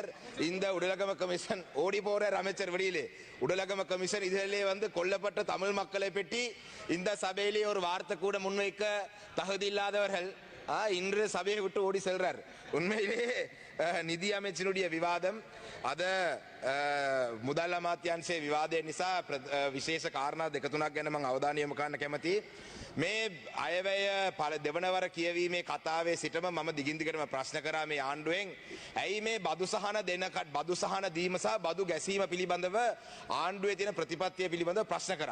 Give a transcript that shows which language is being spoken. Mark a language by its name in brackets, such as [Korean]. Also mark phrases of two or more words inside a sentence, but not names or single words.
[Tamil] இந்த உடலகம கமிஷன் ஓடி போறார் அமைச்சர் வெளியிலே. உடலகம கமிஷன் இதிலே கொல்லப்பட்ட தமிழ் மக்களை பற்றி இந்த சபையிலே ஒரு வார்த்தை கூட முன்வைக்க தகுதி இல்லாதவர்கள் இன்று சபையை விட்டு ஓடி செல்றார். உண்மையிலே நிதி அமைச்சருடைய விவாதம் [Sinhala] අද මුදල් අමාත්‍යාංශයේ විවාදය නිසා විශේෂ කාරණා දෙක තුනක් ගැන මම අවධානය යොමු කරන්න කැමතියි. මේ අයවැය දෙවනවර කියවීමේ කතාවේ සිටම මම දිගින් දිගටම ප්‍රශ්න කරා මේ ආණ්ඩුවෙන් ඇයි මේ බදු සහන දීම සහ බදු ගැසීම පිළිබඳව ආණ්ඩුවේ තියෙන ප්‍රතිපත්තිය පිළිබඳව ප්‍රශ්න කරා.